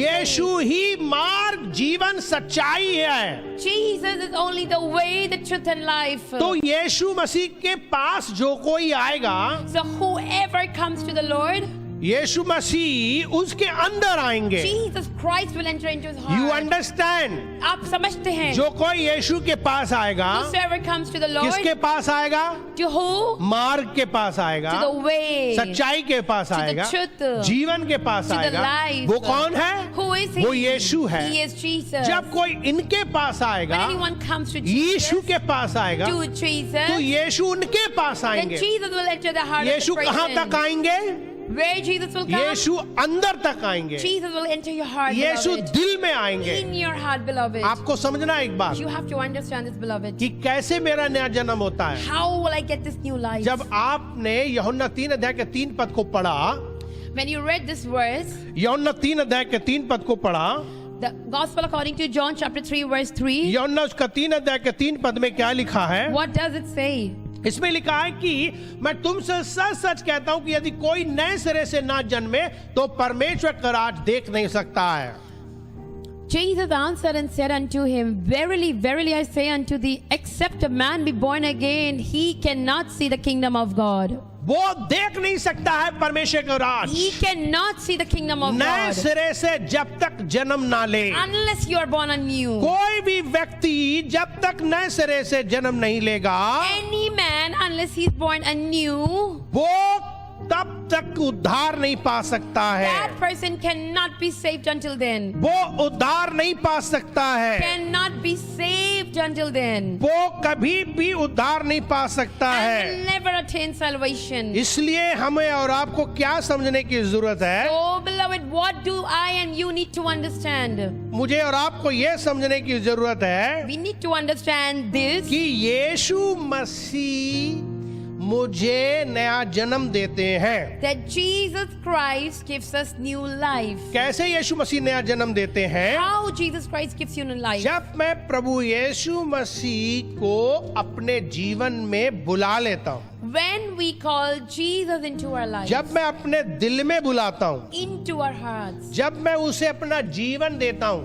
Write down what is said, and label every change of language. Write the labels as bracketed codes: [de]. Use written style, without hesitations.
[hi] यीशु ही मार्ग, जीवन, सच्चाई है। [en] Jesus is only the way, the truth, and life. [hi] तो यीशु मसीह के पास जो कोई आएगा, [en] So whoever comes to the Lord, [hi] यीशु मसीह उसके अंदर आएंगे। [en] Jesus Christ will enter into his you heart. Understand? [hi] आप समझते हैं? जो कोई यीशु के पास आएगा, [en] Whosoever comes to the Lord, [hi] किसके पास आएगा? [en] to who? [hi] मार्ग के पास आएगा, [en] To the way, [hi] सच्चाई के पास [en] the [hi] आएगा, [en] truth, [hi] जीवन के पास [en] to the [hi] आएगा। [en] life. [hi] वो कौन है? [en] Who is he? [hi] वो यीशु है। [en] He is Jesus. [hi] जब कोई इनके पास [en] When [hi] आएगा, [en] anyone comes to Jesus, [hi] यीशु के पास आएगा, [en] to [hi] तो [en] Jesus, [hi] यीशु उनके पास [en] then [hi] आएंगे। [en] Jesus will enter the heart of [hi] Yeshu [en] the [hi] कहाँ [en] person. [hi] तक आएंगे? [en] Where Jesus will come, [hi] यीशु अंदर तक आएंगे, [en] Jesus will enter your heart, [hi] Yeshu [en] beloved. [hi] दिल में आएंगे। [en] In your heart, beloved. [hi] आपको समझना एक बात [en] You have to understand this, beloved. [hi] कि कैसे मेरा नया जन्म होता है। [en] How will I get this new life? [hi] जब आपने यूहन्ना 3 अध्याय के 3 पद को पढ़ा, [en] When you read this verse, [hi] यूहन्ना 3 अध्याय के 3 पद को पढ़ा, [en] the Gospel according to John chapter 3 verse 3, [hi] यूहन्ना उसका 3 अध्याय के 3 पद में क्या लिखा है? [en] what does it say? [hi] इसमें लिखा है कि मैं तुमसे सच सच कहता हूं कि यदि कोई नए सिरे से ना जन्मे तो परमेश्वर का राज देख नहीं सकता है। [en] Jesus answered and said unto him, Verily, verily I say unto thee, except a man be born again, he cannot see the kingdom of God. [hi] वो देख नहीं सकता है परमेश्वर का राज [en] He cannot see the kingdom of [hi] नए [en] God [hi] सिरे से जब तक जन्म ना ले। [en] unless you are born anew. [hi] कोई भी व्यक्ति जब तक नए सिरे से जन्म नहीं लेगा, [en] Any man, unless he's born anew, [hi] वो तब तक उद्धार नहीं पा सकता है। [en] that person cannot be saved until then. [hi] वो उद्धार नहीं पा सकता है। [en] Cannot be saved until then. [hi] वो कभी भी उद्धार नहीं पा सकता [en] And [hi] है। [en] will never attain salvation. [hi] इसलिए हमें और आपको क्या समझने की जरूरत है? [en] So, beloved, what do I and you need to understand? [hi] मुझे और आपको यह समझने की जरूरत है [en] We need to understand this. [hi] कि यीशु मसीह मुझे नया जन्म देते हैं। [en] that Jesus Christ gives us new life. [hi] कैसे यीशु मसीह नया जन्म देते हैं? [en] How Jesus Christ gives you new life? [hi] जब मैं प्रभु यीशु मसीह को अपने जीवन में बुला लेता हूँ, [en] When we call Jesus into our lives, [hi] जब मैं अपने दिल में बुलाता हूँ, [en] into our hearts, [hi] जब मैं उसे अपना जीवन देता हूँ,